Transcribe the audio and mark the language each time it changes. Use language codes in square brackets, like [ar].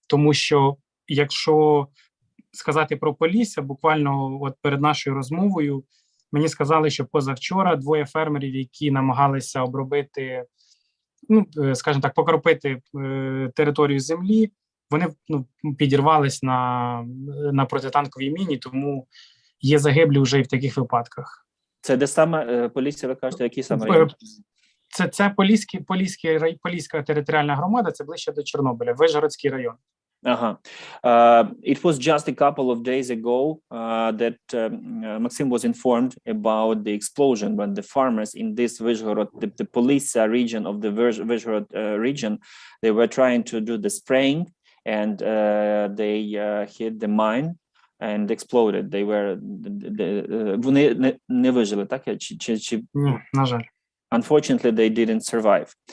[uk] Тому що, якщо сказати про Полісся, буквально от перед нашою розмовою мені сказали, що позавчора двоє фермерів, які намагалися обробити, скажімо так, покропити територію землі, вони підірвались на протитанковій міні, тому є загиблі вже і в таких випадках. Це де саме Полісся, ви кажете, який саме район? Це Поліська територіальна громада, це ближче до Чорнобиля, Вишгородський район. [en] It was just a couple of days ago that Maxim was informed about the explosion when the farmers in this Vyshgorod, the Polissa region of the Vyshgorod region, they were trying to do the spraying, and they hit the mine and exploded. They were [uk] вони не вижили, так? Ні, на жаль. [en] Unfortunately, they didn't survive.